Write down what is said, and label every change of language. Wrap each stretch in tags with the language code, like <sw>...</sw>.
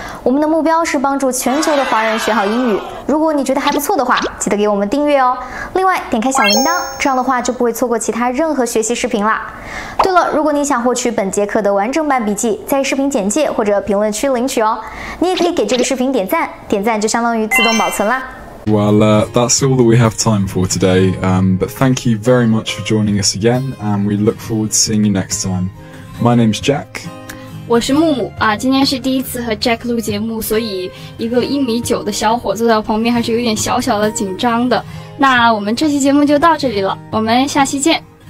<zh>我们的目标是帮助全球的华人学好英语。如果你觉得还不错的话，记得给我们订阅哦。另外，点开小铃铛，这样的话就不会错过其他任何学习视频啦。对了，如果你想获取本节课的完整版笔记，在视频简介或者评论区领取哦。你也可以给这个视频点赞，点赞就相当于自动保存啦。</zh> <en>Well, that's all that we have time for today, but thank you very much for joining us again, and we look forward to seeing you next time. My name's Jack.</en> <zh>我是木木啊，今天是第一次和 Jack 录节目，所以一个1.9米的小伙坐在我旁边还是有点小小的紧张的。那我们这期节目就到这里了，我们下期见。</zh>